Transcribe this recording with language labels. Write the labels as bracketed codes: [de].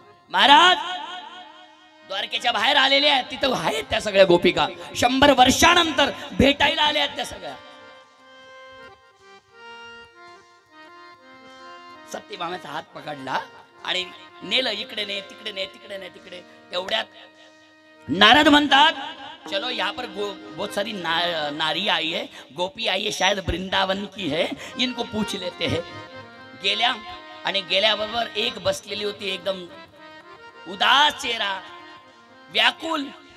[mr] महाराज द्वारकेच्या बाहेर आलेले आहेत, तिथं आहेत त्या सगळ्या गोपिका, 100 वर्षानंतर भेटायला आल्या आहेत त्या सगळ्या. सत्यभामेचा हात पकडला आणि नेलं, इकडे ने तिकडे ने, तिकडे ने तिकडे. तेवढ्यात नारद म्हणतात [hi] चलो यहाँ पर बहुत सारी नारी आई है, गोपी आई है, शायद वृंदावन की है, इनको पूछ लेते हैं. [mr] गेल्या आणि गेल्याबरोबर एक बसलेली होती, एकदम उदास चेहरा, व्याकुल.